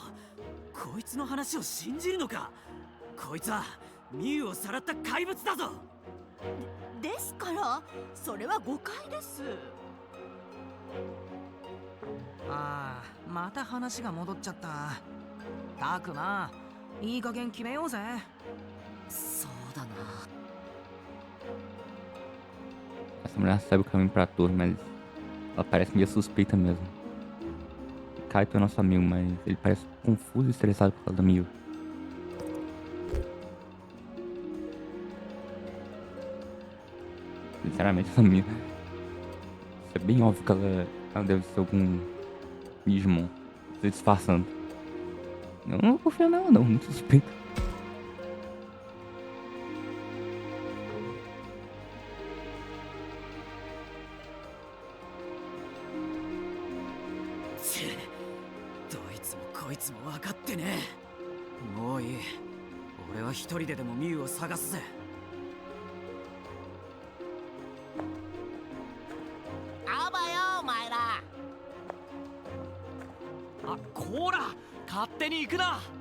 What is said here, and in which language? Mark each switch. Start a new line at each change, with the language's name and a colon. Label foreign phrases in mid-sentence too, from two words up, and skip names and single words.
Japanese: こいつの話を信じるのか。こいつはミュウをさらった怪物だぞ。ですからそれは誤解です。ああ、また話が戻っちゃった。たくま、いい加減決めようぜ。そうだな。
Portuguese: Essa mulher sabe o caminho pra torre, mas ela parece meio suspeita mesmo. Kaito é nosso amigo, mas ele parece confuso e estressado por causa da Miu. Sinceramente, essa Miu... Isso é bem óbvio que ela deve ser algum Digimon se disfarçando. Eu não confio nela não, muito suspeito. Tch,
Japanese: どいつもこいつも分かってねえ。もういい。俺は一人ででもミュウを探すぜ。あばよお前ら。あ、こら勝手に行くな。